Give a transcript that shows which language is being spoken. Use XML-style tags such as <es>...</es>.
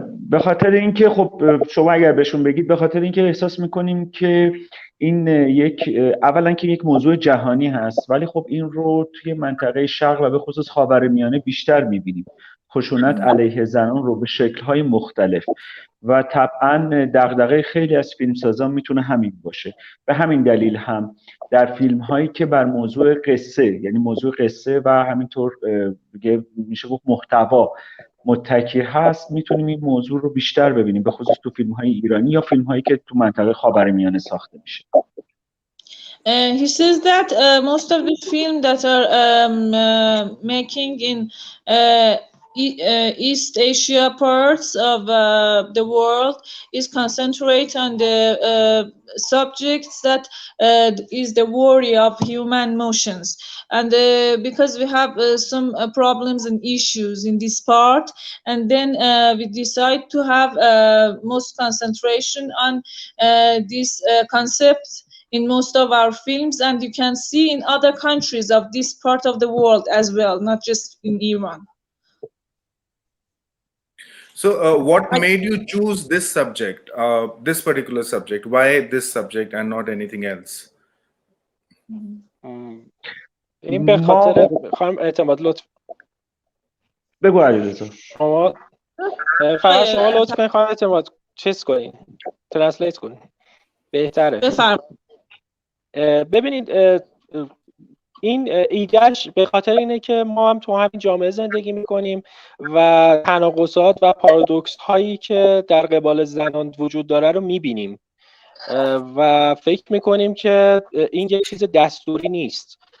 <fa>به خاطر اینکه خب شما اگر بهشون بگید به خاطر اینکه احساس میکنیم که این اولا که یک موضوع جهانی هست ولی خب این رو توی منطقه شرق و به خصوص خاورمیانه بیشتر میبینیم خشونت علیه زنان رو به شکل‌های مختلف و طبعا دغدغه خیلی از فیلمسازان میتونه همین باشه به همین دلیل هم در فیلم‌هایی که بر موضوع قصه یعنی موضوع قصه و همینطور میشه گفت محتوا متکی هست میتونیم این موضوع رو بیشتر ببینیم به خصوص تو فیلم‌های ایرانی یا فیلم‌هایی که تو منطقه خاورمیانه ساخته میشه.</fa> <en>He says that most of the films that are making in East Asia parts of the world is concentrate on the subjects that is the worry of human emotions, and because we have some problems and issues in this part, and then we decide to have most concentration on this concept in most of our films, and you can see in other countries of this part of the world as well, not just in Iran. So what made you choose this subject, this particular subject? Why this subject and not anything else?</en> <fa>این به خاطر خانم اعتماد لطف بگو علیرضا شما فقط شما لطف کنید خانم اعتماد چیز کنین ترنسلیت کنین بهتره. ببینید این ایدهش به خاطر اینه که ما هم تو همین جامعه زندگی میکنیم و تناقضات و پارادوکس هایی که در قبال زنان وجود داره رو میبینیم و فکر میکنیم که این یک چیز دستوری نیست.</fa>